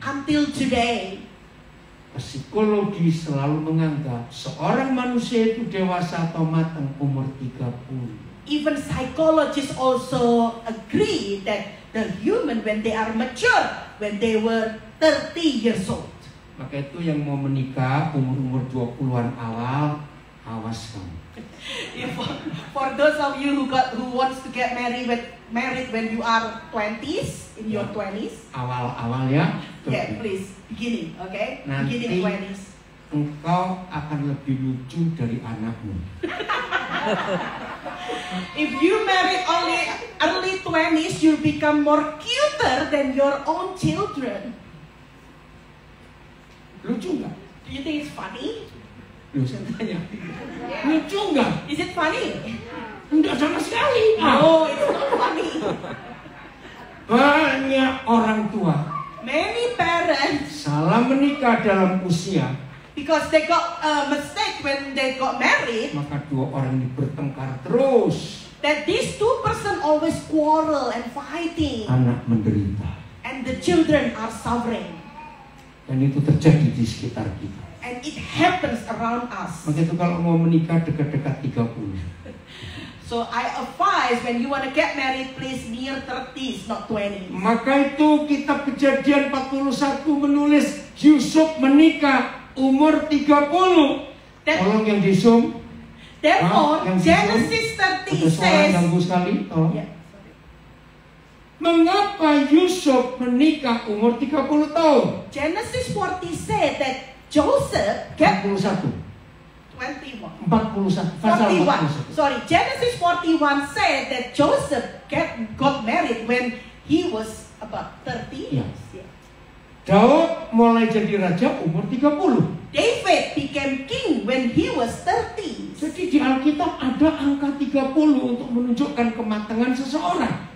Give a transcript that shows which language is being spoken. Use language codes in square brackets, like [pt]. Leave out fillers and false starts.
[en] Until today, [id] psikologi selalu menganggap seorang manusia itu dewasa atau matang umur 30. [en] even psychologists also agree that the human, when they are mature, when they were 30 years old. [id] Maka itu yang mau menikah umur-umur 20-an awal, awas kamu. [en] For those of you who wants to get married when you are 20s, in your 20s. [id] Awal-awal ya. [en] Yeah, please, beginning, okay? [id] Nanti [en] Beginning 20s. [id] engkau akan lebih lucu dari anakmu. [en] If you marry only early 20s, you'll become more cuter than your own children. [id] Lucu nggak? [en] Do you think it's funny? [id] Lu saya tanya. Lucu nggak? [en] Is it funny? [id] Enggak sama sekali. [en] No, it's not funny. [id] Banyak orang tua [en] Many parents, [id] salah menikah dalam usia, [en] because they got a mistake when they got married, [id] maka dua orang ini bertengkar terus. [en] that these two person always quarrel and fighting, [id] Anak menderita. [en] and the children are suffering. [id] Dan itu terjadi di sekitar kita. [en] And it happens around us. [id] Maka itu kalau mau menikah dekat-dekat 30. [en] So I advise when you want to get married, please near 30s, not 20. [id] Maka itu kitab Kejadian 41 menulis Yusuf menikah umur 30. Tolong yang di Zoom. [en] Therefore, Genesis 30 says, yeah. [id] Mengapa Yusuf menikah umur 30 tahun? [en] Genesis 40 said that Joseph get 41. 21. 41. Sorry, Genesis 41 said that Joseph got married when he was about 30 years. [id] Yeah. Daud mulai jadi raja umur 30. [en] David became king when he was 30. [id] Jadi di Alkitab ada angka 30 untuk menunjukkan kematangan seseorang.